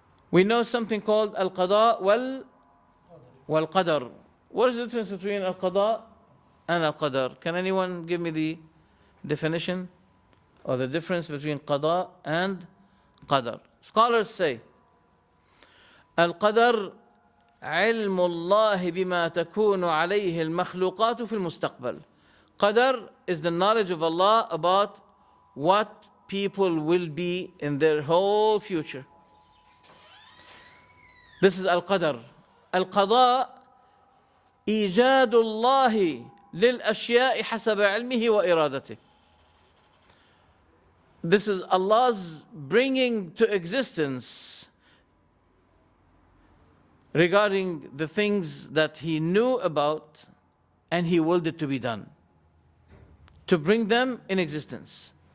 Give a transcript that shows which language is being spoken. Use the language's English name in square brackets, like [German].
[English] We know something called al-qada wal-qadar. What is the difference between al-qada and al-qadar? Can anyone give me the definition or the difference between qada and qadar? Scholars say, [Arabic] al-qadar علم الله بما تكون عليه المخلوقات في المستقبل. [English] Qadar is the knowledge of Allah about what people will be in their whole future. This is al-qadar. [Arabic] Al-qada إيجاد الله للأشياء حسب علمه وإرادته. [English] This is Allah's bringing to existence regarding the things that He knew about and He willed it to be done, to bring them in existence.